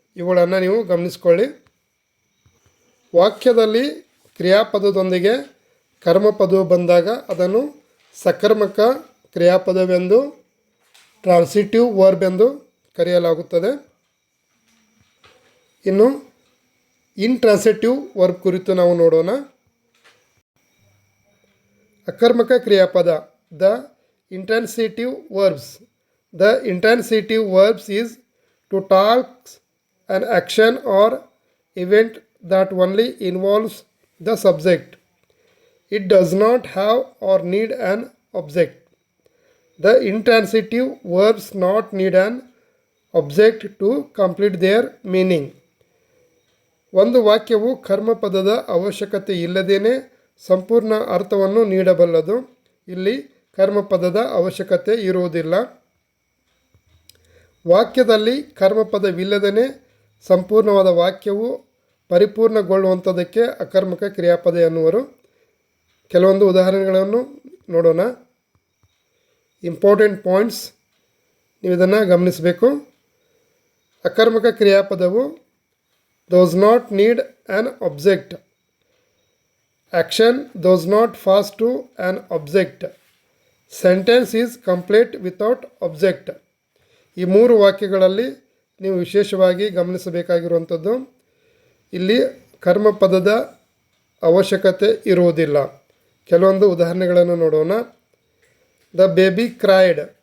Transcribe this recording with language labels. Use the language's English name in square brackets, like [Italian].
[Kannada] ಇವುಗಳನ್ನು ನೀವು ಗಮನಿಸ್ಕೊಳ್ಳಿ. ವಾಕ್ಯದಲ್ಲಿ ಕ್ರಿಯಾಪದದೊಂದಿಗೆ ಕರ್ಮಪದವು ಬಂದಾಗ ಅದನ್ನು ಸಕರ್ಮಕ ಕ್ರಿಯಾಪದವೆಂದು, ಟ್ರಾನ್ಸಿಟಿವ್ ವರ್ಬ್ ಎಂದು ಕರೆಯಲಾಗುತ್ತದೆ. ಇನ್ನು ಇಂಟ್ರಾನ್ಸಿಟಿವ್ ವರ್ಬ್ ಕುರಿತು ನಾವು ನೋಡೋಣ. [English] ಅಕರ್ಮಕ ಕ್ರಿಯಾಪದ the intransitive verbs. The intransitive verbs is to talks an action or event that only involves the subject. It does not have or need an object. The intransitive verbs not need an object to complete their meaning. [Kannada] ಒಂದು ವಾಕ್ಯವು ಕರ್ಮಪದದ ಅವಶ್ಯಕತೆ ಇಲ್ಲದೇನೆ ಸಂಪೂರ್ಣ ಅರ್ಥವನ್ನು ನೀಡಬಲ್ಲದು. ಇಲ್ಲಿ ಕರ್ಮಪದದ ಅವಶ್ಯಕತೆ ಇರುವುದಿಲ್ಲ. ವಾಕ್ಯದಲ್ಲಿ ಕರ್ಮಪದವಿಲ್ಲದೇ ಸಂಪೂರ್ಣವಾದ ವಾಕ್ಯವು ಪರಿಪೂರ್ಣಗೊಳ್ಳುವಂಥದ್ದಕ್ಕೆ ಅಕರ್ಮಕ ಕ್ರಿಯಾಪದ ಎನ್ನುವರು. ಕೆಲವೊಂದು ಉದಾಹರಣೆಗಳನ್ನು ನೋಡೋಣ. ಇಂಪಾರ್ಟೆಂಟ್ ಪಾಯಿಂಟ್ಸ್ ನೀವು ಇದನ್ನು ಗಮನಿಸಬೇಕು. [English] ಅಕರ್ಮಕ ಕ್ರಿಯಾಪದವು does not need an object. Action does not pass to an object. Sentence is complete without object. [Kannada] ಈ ಮೂರು ವಾಕ್ಯಗಳಲ್ಲಿ ನೀವು ವಿಶೇಷವಾಗಿ ಗಮನಿಸಬೇಕಾಗಿರುವಂಥದ್ದು, ಇಲ್ಲಿ ಕರ್ಮಪದದ ಅವಶ್ಯಕತೆ ಇರುವುದಿಲ್ಲ. ಕೆಲವೊಂದು ಉದಾಹರಣೆಗಳನ್ನು ನೋಡೋಣ. [English] The baby cried.